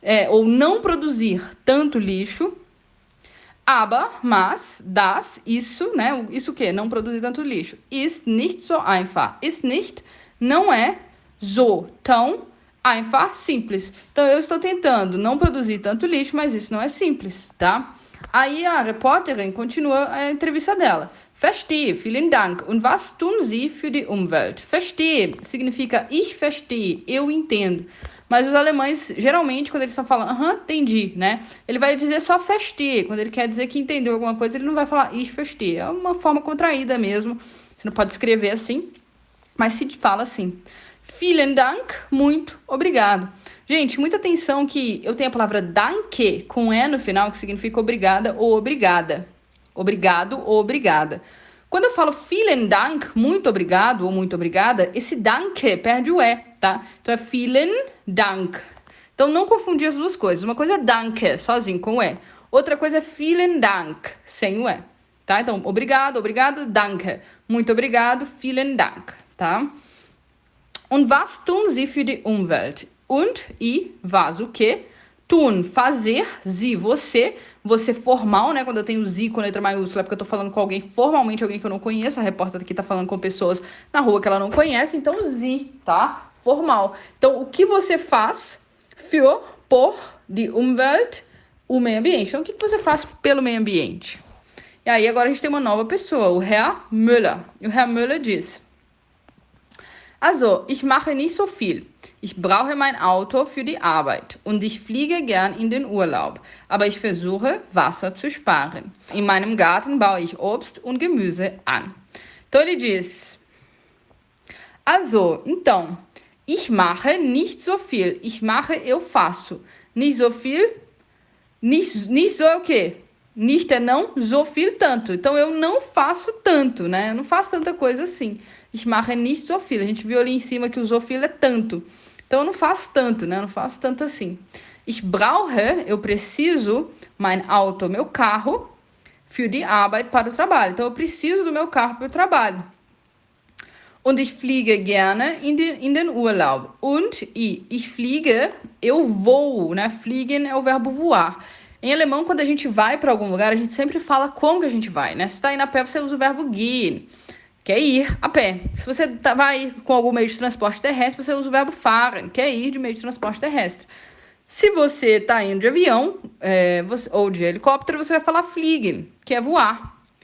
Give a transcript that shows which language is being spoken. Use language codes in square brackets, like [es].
[pt] Ou não produzir tanto lixo. Aber, mas, das, isso, né? Isso o quê? Não produzir tanto lixo. [de] Ist nicht so einfach. [pt] Ist nicht, não é so, tão einfach, simples. Então, eu estou tentando não produzir tanto lixo, mas isso não é simples, tá? Aí a repórterin continua a entrevista dela. [de] Verstehe, vielen Dank. Und was tun Sie für die Umwelt? Verstehe significa ich verstehe, [pt] eu entendo. Mas os alemães, geralmente, quando eles estão falando, entendi, né? Ele vai dizer só verstehe. Quando ele quer dizer que entendeu alguma coisa, ele não vai falar ich verstehe. É uma forma contraída mesmo. Você não pode escrever assim, mas se fala assim. [de] Vielen Dank, [pt] muito obrigado. Gente, muita atenção que eu tenho a palavra danke com E no final, que significa obrigada ou obrigada. Obrigado ou obrigada. Quando eu falo vielen Dank, muito obrigado ou muito obrigada, esse danke perde o E, tá? Então é vielen Dank. Então não confundir as duas coisas. Uma coisa é danke, sozinho, com o E. Outra coisa é vielen Dank, sem o E, tá? Então, obrigado, obrigado, danke. Muito obrigado, [de] vielen Dank, [pt] tá? [de] Und was tun Sie für die Umwelt? [pt] Und, e, was, o que? Tun, fazer, Sie, você. Você formal, né? Quando eu tenho Sie com letra maiúscula, é porque eu tô falando com alguém formalmente, alguém que eu não conheço. A repórter aqui tá falando com pessoas na rua que ela não conhece. Então, Sie, tá? Formal. Então, o que você faz für, por, die Umwelt, o meio ambiente. Então, o que você faz pelo meio ambiente? E aí, agora a gente tem uma nova pessoa, o Herr Müller. E o Herr Müller diz... [de] Also, ich mache nicht so viel. Ich brauche mein Auto für die Arbeit und ich fliege gern in den Urlaub. Aber ich versuche, Wasser zu sparen. In meinem Garten baue ich Obst und Gemüse an. [pt] Então, ele diz... [de] Also, então, ich mache nicht so viel. [pt] Ich mache, eu faço. [de] Nicht so viel, [pt] nicht so o quê? Nicht é não, so viel tanto. Então, eu não faço tanto, né? Eu não faço tanta coisa assim. [de] Ich mache nicht so viel. [pt] A gente viu ali em cima que o so viel é tanto. Então, eu não faço tanto, né? Eu não faço tanto assim. [de] Ich brauche, [pt] eu preciso, mein Auto, meu carro, [de] für die Arbeit, [pt] para o trabalho. Então, eu preciso do meu carro para o trabalho. [de] Und ich fliege gerne in den Urlaub. [pt] Und, ich fliege, eu vou, né? Fliegen é o verbo voar. Em alemão, quando a gente vai para algum lugar, a gente sempre fala como que a gente vai, né? Se está indo a pé, você usa o verbo gehen, que é ir a pé. Se você vai com algum meio de transporte terrestre, você usa o verbo fahren, que é ir de meio de transporte terrestre. Se você está indo de avião ou de helicóptero, você vai falar fliegen, que é voar.